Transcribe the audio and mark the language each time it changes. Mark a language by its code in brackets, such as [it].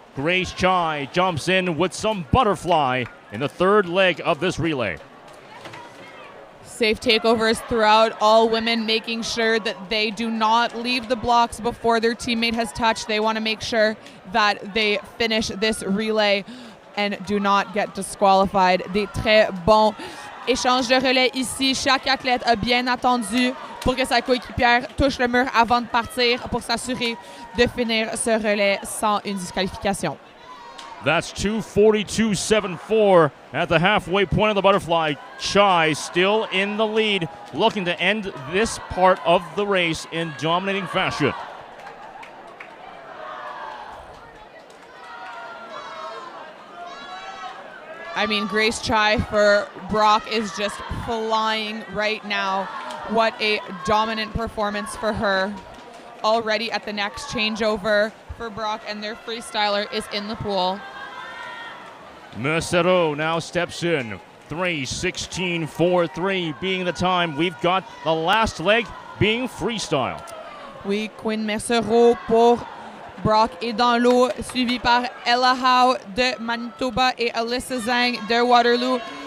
[en] Grace Chai jumps in with some butterfly in the third leg of this relay. Safe takeovers throughout, all women making sure that they do not leave the blocks before their teammate has touched. They want to make sure that they finish this relay and do not get disqualified. [fr] Des très bons échanges de relais ici. Chaque athlète a bien attendu pour que sa coéquipière touche le mur avant de partir pour s'assurer de finir ce relais sans une disqualification. [en] That's 2:42.74 at the halfway point of the butterfly. Chai still in the lead, looking to end this part of the race in dominating fashion. I mean, Grace Chai for Brock is just flying right now. What a dominant performance for her. Already at the next changeover for Brock, and their freestyler is in the pool. Mercero now steps in. 3:16.43 being the time. We've got the last leg being freestyle. [fr] Oui, Quinn Mercero pour Brock est dans l'eau, suivi par Ella Howe de Manitoba et Alyssa Zhang de Waterloo.